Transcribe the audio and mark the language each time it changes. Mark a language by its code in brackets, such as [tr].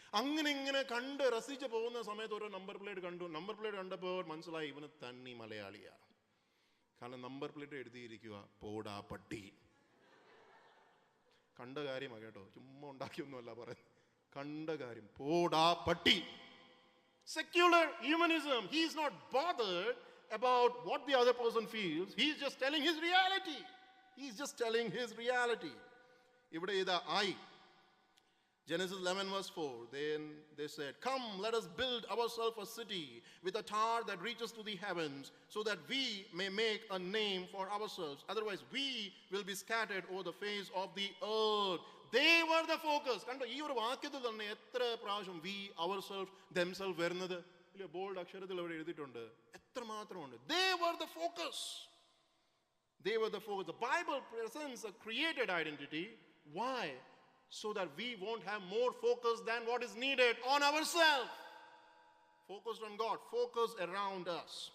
[ml] അങ്ങനെ ഇങ്ങനെ കണ്ട് രസിച്ച് പോകുന്ന സമയത്ത് ഒരു നമ്പർ പ്ലേറ്റ് കണ്ടു. നമ്പർ പ്ലേറ്റ് കണ്ടപ്പോൾ മനസ്സിലായി ഇവന് തന്നി മലയാളിയാ. കാരണം നമ്പർ പ്ലേറ്റ് എഴുതിയിരിക്കുക പോടാ പട്ടി. കണ്ട കാര്യമാണ് കേട്ടോ, ചുമ്മാ ഉണ്ടാക്കിയൊന്നുമല്ല പറയുന്നത്. കണ്ട കാര്യം, പോടാ പട്ടി. [en] Secular humanism. He is not bothered about what the other person feels. He is just telling his reality. He is just telling his reality. [ml] ഇവിടെ ഇതാ [en] I. Genesis 11 verse 4. Then they said, come, let us build ourselves a city with a tower that reaches to the heavens, so that we may make a name for ourselves. Otherwise, we will be scattered over the face of the earth. They were the focus. [ml] കണ്ടോ, ഈ ഒരു വാക്യത്തിൽ തന്നെ എത്ര പ്രാവശ്യം [en] we, ourselves, themselves [ml] വരുന്നത് ഇല്ല, bold അക്ഷരത്തിൽ അവിടെ എഴുതിയിട്ടുണ്ട്. എത്ര മാത്രമുണ്ട്. [en] They were the focus. They were the focus. The Bible presents a created identity. Why? So that we won't have more focus than what is needed on ourselves. Focused on God, focused around us.